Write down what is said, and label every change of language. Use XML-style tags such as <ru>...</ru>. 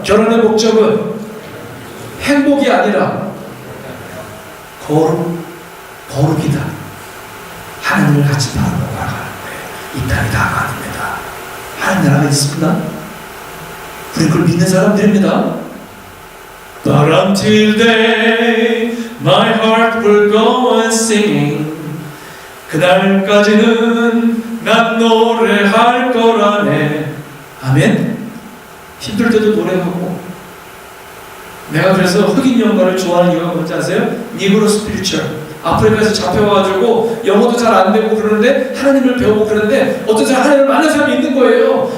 <ko>결혼의 목적은 행복이 아니라 거룩이다. 하나님을 같이 바라보고 나가는 거예요. 이 땅이 다가 아닙니다. 하나님 나라가 있습니다. 우리 그걸 믿는 사람들입니다.</ko> <en>But until then my heart will go on singing.</en> <ko>그날까지는 난 노래할 거라네. 아멘. 힘들 때도 노래하고. 내가 그래서 흑인 영가를 좋아하는 이유가 뭔지 아세요? 니그로 스피리추얼. 아프리카에서 잡혀와가지고 영어도 잘 안 되고 그러는데 하나님을 배우고 그러는데 어떤 사람 하나님을 만난 사람이 있는 거예요.</ko>